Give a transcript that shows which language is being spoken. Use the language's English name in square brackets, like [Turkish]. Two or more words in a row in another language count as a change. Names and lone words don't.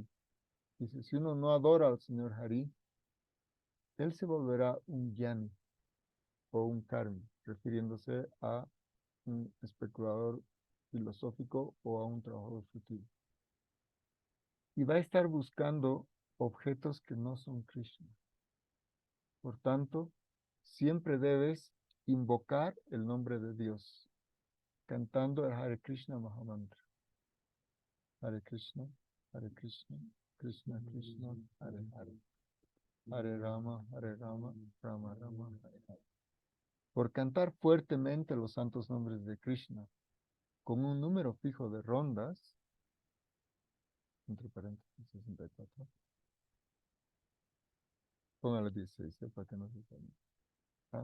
[Spanish] Dice, si uno no adora al señor Hari, él se volverá un gyani o un karmi, refiriéndose a un especulador filosófico o a un trabajador futivo. Y va a estar buscando objetos que no son Krishna. Por tanto, siempre debes invocar el nombre de Dios, cantando el Hare Krishna Mahamantra. Hare Krishna, Hare Krishna, Krishna, Krishna, Hare Hare. Hare Rama, Rama Rama, Hare Hare. Por cantar fuertemente los santos nombres de Krishna, con un número fijo de rondas, entre paréntesis 64, póngale 16, para que no se salga. ¿Ah?